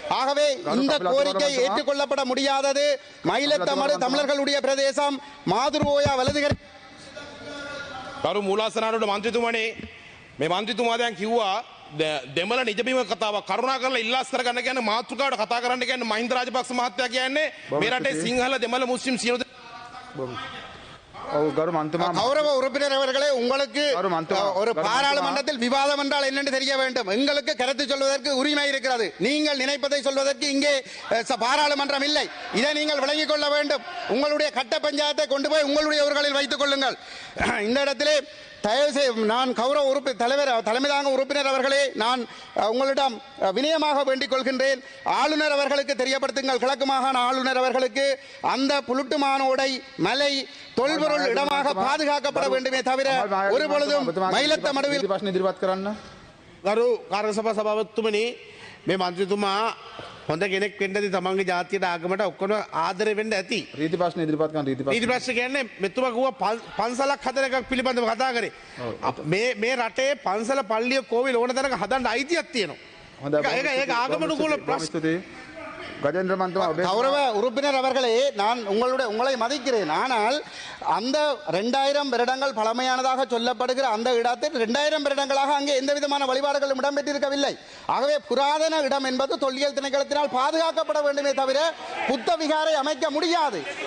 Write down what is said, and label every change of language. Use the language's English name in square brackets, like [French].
[Tamil] ஆகவே இந்த கோரிக்கை ஏற்றுக்கொள்ளப்பட முடியாதது. மயிலத்தமடு தமிழர்களுடைய பிரதேசம். மாதுருவோயா வலதுகரை [Sinhala] කරු මූලාසනාවට මන්ත්‍රීතුමනේ මේ මන්ත්‍රීතුමා දැන් කිව්වා දෙමළ නිජබිම කතාවක් කරුණා කරලා ඉල්ලාස් කරගන්න කියන්නේ මාතෘකාවට කතා කරන්න කියන්නේ මහින්ද රාජපක්ෂ මහත්තයා කියන්නේ මේ රටේ සිංහල දෙමළ මුස්ලිම් සියලු [Tamil] கௌரவ உறுப்பினர் அவர்களே, உங்களுக்கு ஒரு பாராளுமன்றத்தில் விவாதம் என்றால் என்னென்று தெரிய வேண்டும். எங்களுக்கு கருத்து சொல்வதற்கு உரிமை இருக்கிறது. நீங்கள் நினைப்பதை சொல்வதற்கு இங்கே பாராளுமன்றம் இல்லை. இதை நீங்கள் விளங்கிக் கொள்ள வேண்டும். உங்களுடைய கட்ட பஞ்சாயத்தை கொண்டு போய் உங்களுடைய ஊர்களில் வைத்துக் கொள்ளுங்கள். இந்த இடத்திலே நான் கௌரவ தலைமை தாங்க உறுப்பினர் அவர்களே, நான் உங்களிடம் வினயமாக வேண்டிக் கொள்கின்றேன். ஆளுநர் அவர்களுக்கு தெரியப்படுத்துங்கள், கிழக்கு மாகாண ஆளுநர் அவர்களுக்கு அந்த புலுட்டு மானோடை மலை தொல்பொருள் இடமாக பாதுகாக்கப்பட வேண்டுமே தவிர ஒருபொழுதும் மயிலத்த மடுவில் [Sinhala] ගරු කාර්ය සභා සභාපතිතුමනි, මේ මන්ත්‍රීතුමා හොඳ කෙනෙක් වෙන්නදී තමන්ගේ ජාතියට ආගමට ඔක්කොම ආදරය වෙන්න ඇති. රීති ප්‍රශ්න ඉදිරිපත් කරන රීති ප්‍රශ්න කියන්නේ මෙතුමා කිව්වා පන්සලක් හදන එකක් පිළිබඳව කතා කරේ. මේ රටේ පන්සල පල්ලිය කෝවිල ඕන තරක හදන්න අයිතියක් තියෙනවා. ඒක ආගමනුකූල ප්‍රශ්න. [Tamil] கௌரவ உறுப்பினர் அவர்களே, நான் உங்களை மதிக்கிறேன். ஆனால் அந்த 2000 வருடங்கள் பழமையானதாக சொல்லப்படுகிற அந்த இடத்தில் 2000 வருடங்களாக அங்கே எந்த விதமான வழிபாடுகளும் இடம்பெற்றிருக்கவில்லை. ஆகவே புராதன இடம் என்பது தொல்லியல் திணைக்களத்தினால் பாதுகாக்கப்பட வேண்டுமே தவிர புத்த விகாரை அமைக்க முடியாது.